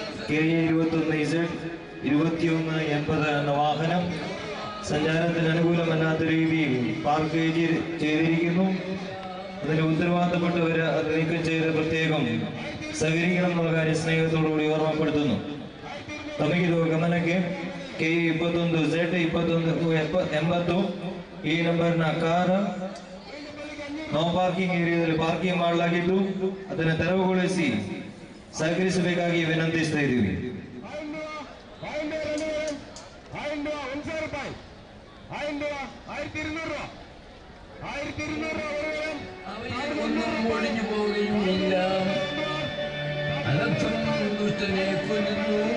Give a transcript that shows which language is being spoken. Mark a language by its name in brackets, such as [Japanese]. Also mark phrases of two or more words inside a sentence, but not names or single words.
[Malayalam] KA21Z 2180 എന്ന വാഹനം സഞ്ചാരത്തിന് അനുകൂലമല്ലാത്ത രീതിയിൽ പാർക്ക് ചെയ്തിരിക്കുന്നു. അതിന് ഉത്തരവാദിത്തപ്പെട്ടവർ അത് നീക്കം ചെയ്ത് പ്രത്യേകം സഹകരിക്കണം എന്നുള്ള കാര്യം സ്നേഹത്തോടുകൂടി ഓർമ്മപ്പെടുത്തുന്നു. [Kannada] ತಮಗಿದು ಗಮನಕ್ಕೆ KA21Z 2180 ಈ ನಂಬರ್ನ ಕಾರ್ [English] no parking [Kannada] ಏರಿಯಾದಲ್ಲಿ ಪಾರ್ಕಿಂಗ್ ಮಾಡಲಾಗಿದ್ದು ಅದನ್ನು ತೆರವುಗೊಳಿಸಿ ಸಹಕರಿಸಬೇಕಾಗಿ ವಿನಂತಿಸ್ತಾ ಇದ್ದೀವಿ. [Malayalam] ഒഴിഞ്ഞു പോവുകയുമില്ല. അനർത്ഥം ദുഷ്ടനെ കൊല്ലുന്നു.